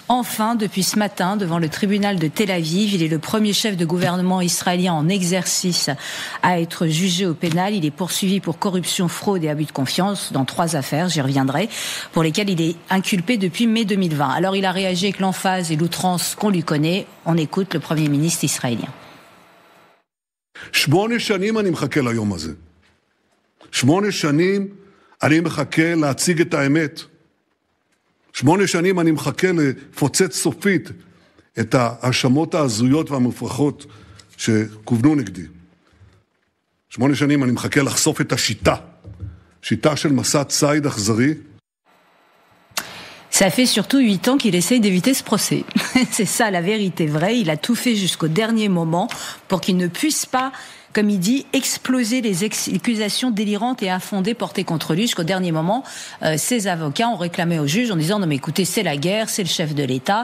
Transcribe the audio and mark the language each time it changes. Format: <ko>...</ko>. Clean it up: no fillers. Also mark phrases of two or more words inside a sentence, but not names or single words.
<fr>Enfin, depuis ce matin, devant le tribunal de Tel Aviv, il est le premier chef de gouvernement israélien en exercice à être jugé au pénal. Il est poursuivi pour corruption, fraude et abus de confiance dans 3 affaires, j'y reviendrai, pour lesquelles il est inculpé depuis mai 2020. Alors il a réagi avec l'emphase et l'outrance qu'on lui connaît. On écoute le Premier ministre israélien.</fr> <he>8 שנים אני מחכה ליום הזה. 8 שנים אני מחכה להציג את האמת. 8 שנים אני מחכה לפוצץ סופית את ההאשמות ההזויות והמופרכות שכוונו נגדי. 8 שנים אני מחכה לחשוף את השיטה. שיטה של מסע ציד אכזרי.</he> <fr>Ça fait surtout 8 ans qu'il essaye d'éviter ce procès. C'est ça la vérité vraie. Il a tout fait jusqu'au dernier moment pour qu'il ne puisse pas, comme il dit, exploser les accusations délirantes et infondées portées contre lui. Jusqu'au dernier moment, ses avocats ont réclamé au juge en disant « Non mais écoutez, c'est la guerre, c'est le chef de l'État.</fr>